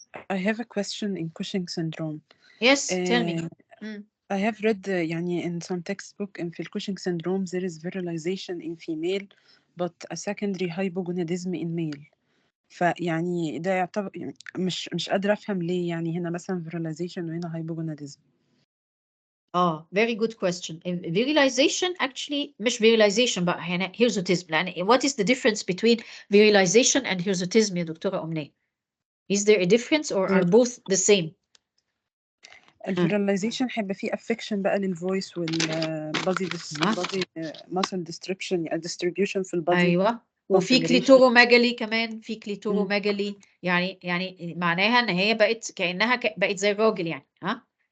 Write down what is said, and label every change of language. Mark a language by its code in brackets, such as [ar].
[en] I have a question in Cushing syndrome. Yes, tell me. I have read in some textbook in Cushing syndrome there is virilization in female but a secondary hypogonadism in male. [ar] فيعني ده يعتبر مش قادرة أفهم ليه هنا مثلا virilization وهنا hypogonadism. [en] Very good question. Virilization actually [ar] مش [en] virilization [ar] بقى هنا [en] hirsutism. What is the difference between virilization and hirsutism يا دكتورة أمنية? Is there a difference or are both the same? [ar] الفيراليزيشن هيبقى فيه affection بقى للفويس والبادي muscle distribution في البادي. ايوه، وفي كليتوروميجالي كمان، في كليتوروميجالي يعني معناها ان هي بقت كانها بقت زي الراجل ها.